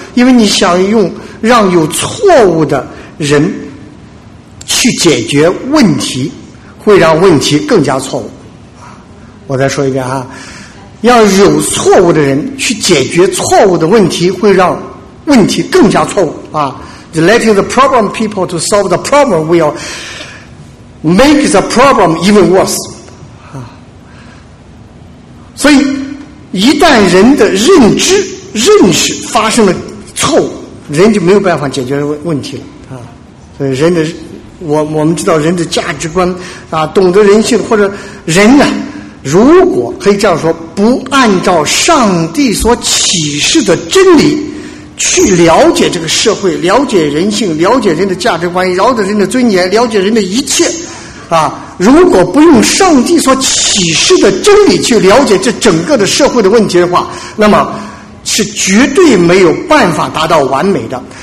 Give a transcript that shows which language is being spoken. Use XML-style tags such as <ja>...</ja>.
<zh>因为你想用让有错误的人去解决问题，会让问题更加错误。我再说一遍啊，要有错误的人去解决错误的问题，会让问题更加错误啊。</zh> <en>Letting the problem people to solve the problem will make the problem even worse 啊。</en> <zh>所以，一旦人的认知、认识发生了错误，人就没有办法解决问题了啊。所以，人的我们知道人的价值观啊，懂得人性，或者人呢、啊，如果可以这样说，不按照上帝所启示的真理去了解这个社会，了解人性，了解人的价值观，了解人的尊严，了解人的一切啊，如果不用上帝所启示的真理去了解这整个的社会的问题的话，那么是绝对没有办法达到完美的。</zh>